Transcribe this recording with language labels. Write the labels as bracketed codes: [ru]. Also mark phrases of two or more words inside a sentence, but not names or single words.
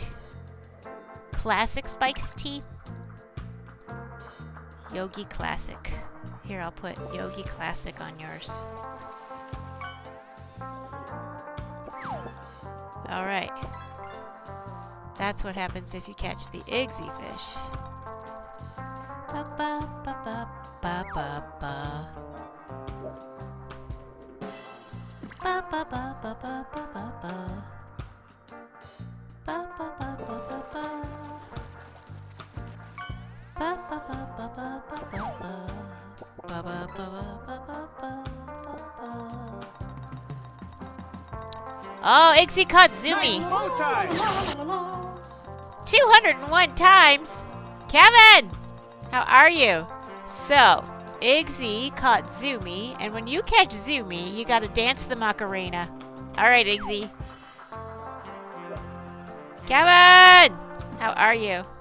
[en] Classic spiced tea? Yogi Classic. Here, I'll put Yogi Classic on yours. Alright. That's what happens if you catch the Iggsy fish. Ba ba ba ba ba ba ba. Ba ba ba ba ba ba ba ba. Ba ba ba ba ba ba. Ba ba ba ba ba ba ba ba. Ba ba ba ba ba ba ba. Oh, Iggsy caught Zoomy. Nice bow tie. 201 times. Kevin, how are you? So, Iggsy caught Zoomy, and when you catch Zoomy, you gotta dance the Macarena. All right, Iggsy. Kevin, how are you?